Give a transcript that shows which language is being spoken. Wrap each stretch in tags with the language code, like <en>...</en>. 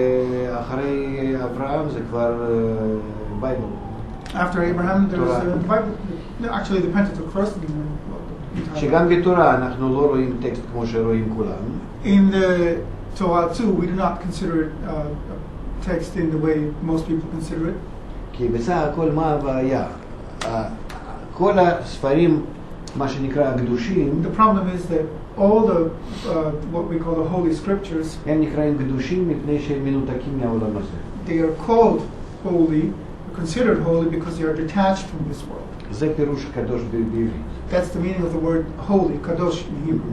<he>ואחרי אברהם זה כבר בייבל.</he> <en>After Abraham, there's the Bible. No, actually, the Pentateuch first.</en> <he>שגם בתורה אנחנו לא רואים טקסט כמו שרואים כולם.</he> <en>In the Torah too, we do not consider it a text in the way most people consider it.</en> <he>כי בסך הכל מה הבעיה? כל הספרים, מה שנקרא הקדושים,</he> <en>The problem is that all the what we call the holy scriptures,</en> <he>הם נקראים קדושים מפני שהם מנותקים מהעולם הזה.</he> <en>they are called holy, considered holy because they are detached from this world.</en> <he>זה פירוש קדוש בעברית.</he> <en>That's the meaning of the word holy, kadosh in Hebrew.</en>